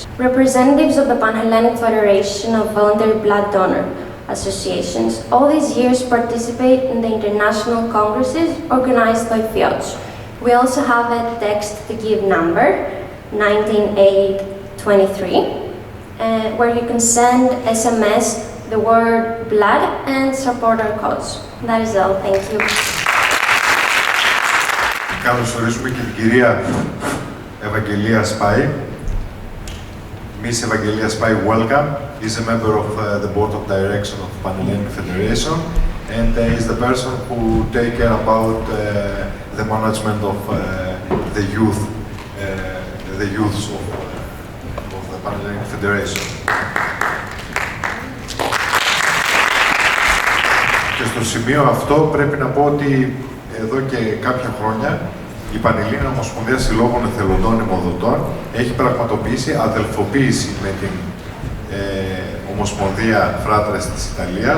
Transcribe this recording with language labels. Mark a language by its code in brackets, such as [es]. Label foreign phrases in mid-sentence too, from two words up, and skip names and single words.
[en] Representatives of the Pan-Hellenic Federation of Voluntary Blood Donor Associations all these years participate in the international congresses organized by FIOCH. We also have a text to give number, 19823, where you can send SMS the word blood and support our cause. That is all. Thank you. [el] Καλωσορίζουμε και την κυρία Ευαγγελία Σπάη. [en] Miss Evangelia Spy, welcome. Is a member of the board of direction of Pan-Hellenic Federation and is the person who take care about the management of the youth, the youths of the Pan-Hellenic Federation. [el] Και στο σημείο αυτό πρέπει να πω ότι εδώ και κάποια χρόνια η Πανελλήνια Ομοσπονδία Συλλόγων Εθελοντών Αιμοδοτών έχει πραγματοποιήσει αδελφοποίηση με την Ομοσπονδία Φράτρες της Ιταλίας.